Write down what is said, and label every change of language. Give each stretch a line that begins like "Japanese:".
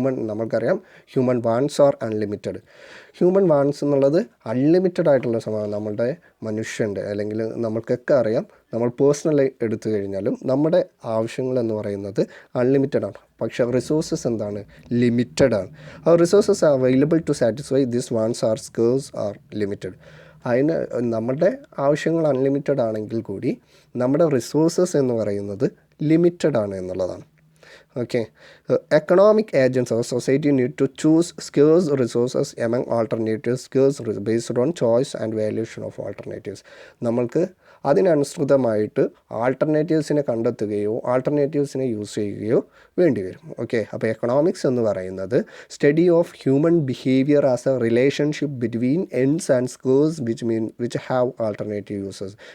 Malayalam: നമ്മൾക്കറിയാം
English: Human wants are unlimited.
Malayalam: Human wants എന്നുള്ളത് unlimited ആയിട്ടുള്ള സമയം നമ്മളുടെ മനുഷ്യൻ്റെ അല്ലെങ്കിൽ നമ്മൾക്കൊക്കെ അറിയാം, നമ്മൾ പേഴ്സണലി എടുത്തു കഴിഞ്ഞാലും നമ്മുടെ ആവശ്യങ്ങൾ എന്ന് പറയുന്നത് അൺലിമിറ്റഡ് ആണ്. പക്ഷേ റിസോഴ്സസ് എന്താണ്, ലിമിറ്റഡ് ആണ്.
English: ആ resources available to satisfy this wants are scarce are limited.
Malayalam: അതിന് നമ്മുടെ ആവശ്യങ്ങൾ അൺലിമിറ്റഡ് ആണെങ്കിൽ കൂടി നമ്മുടെ റിസോഴ്സസ് എന്ന് പറയുന്നത് ലിമിറ്റഡ് ആണ് എന്നുള്ളതാണ്.
English: Okay, economic agents of society need to choose scarce resources among alternatives, based on choice and valuation of alternatives.
Malayalam: നമ്മൾക്ക് അതിനനുസൃതമായിട്ട് ആൾട്ടർനേറ്റീവ്സിനെ കണ്ടെത്തുകയോ ആൾട്ടർനേറ്റീവ്സിനെ യൂസ് ചെയ്യുകയോ വേണ്ടി വരും. ഓക്കെ, അപ്പോൾ എക്കണോമിക്സ് എന്ന് പറയുന്നത്
English: Study of human behaviour as a relationship between ends and scarce which have alternative uses.